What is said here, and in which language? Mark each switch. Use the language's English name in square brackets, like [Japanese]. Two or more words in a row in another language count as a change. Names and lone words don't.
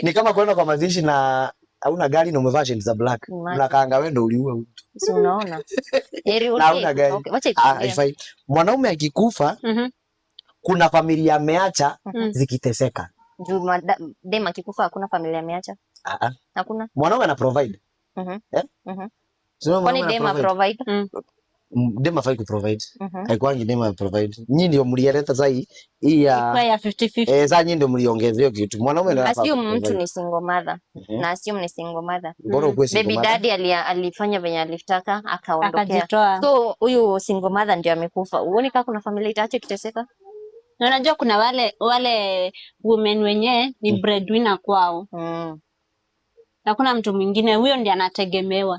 [Swahili] Ni kama kwenda kwa mazishi na hauna gari na umevaa shades za black. Unakaanga wewe ndio uliua mtu. Si unaona? Heri ulie. Wacha itoke. Mwanaume akikufa kuna familia ameacha zikiteseka. Juu dem akikufa hakuna familia ameacha. Hakuna. Mwanaume ana provide. Kwani dem provide? Dem hafai ku provide. Haikwangi dem provide. Nyinyi ndio mlileta sasa hii ya 50-50. Sasa nyinyi ndio mliongezea hiyo kitu. Mwanaume ndio anafaa. Assume mtu ni [English] single mother. [Swahili] Na assume ni [English] single mother. [Swahili] Bora ukue single mother. [English] Baby daddy [Swahili] alifanya venye alitaka akaondokea. So huyu [English] single mother [Swahili] ndio amekufa. Uone kama kuna familia itaacha kiteseka? Na unajua kuna wale women wenye ni breadwinner kwao. Na kuna mtu mwingine huyo ndiye anategemewa.